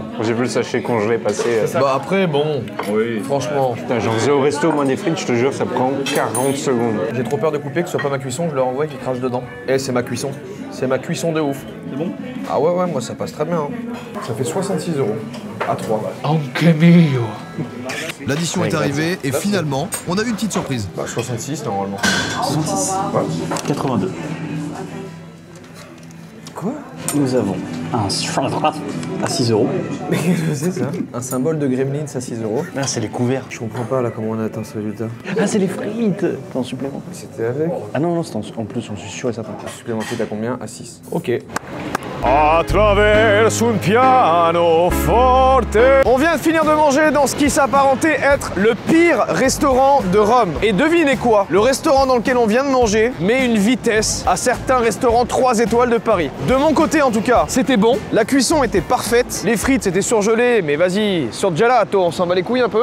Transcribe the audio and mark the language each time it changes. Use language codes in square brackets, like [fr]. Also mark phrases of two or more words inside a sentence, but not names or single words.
[fr] J'ai vu le sachet congelé passer. Bah après, bon, oui, franchement. Putain, j'en faisais au resto, moi, des frites, je te jure, ça prend 40 secondes. J'ai trop peur de couper, que ce soit pas ma cuisson, je leur envoie et qu'ils crachent dedans. Eh, c'est ma cuisson. C'est ma cuisson de ouf. C'est bon? Ah ouais, moi ça passe très bien. Hein. Ça fait 66 € à 3. [it] Anche mio. [fr] L'addition est arrivée et finalement, on a eu une petite surprise. Bah 66 normalement. 66. Ouais. 82. Quoi? Nous avons un à 6 €. Mais qu'est-ce que c'est ça? Un symbole de Gremlins à 6 €. Ah, c'est les couverts. Je comprends pas là comment on a atteint ce résultat. Ah, c'est les frites. T'es en supplément. C'était avec? Ah non, c'était en plus, j'en suis sûr et certain. Supplémenté à combien? À 6. Ok. [it] Attraverso un piano forte. [fr] On vient de finir de manger dans ce qui s'apparentait être le pire restaurant de Rome. Et devinez quoi? Le restaurant dans lequel on vient de manger met une vitesse à certains restaurants 3 étoiles de Paris. De mon côté en tout cas, c'était bon. La cuisson était parfaite. Les frites c'était surgelé, mais vas-y, sur gelato, on s'en bat les couilles un peu.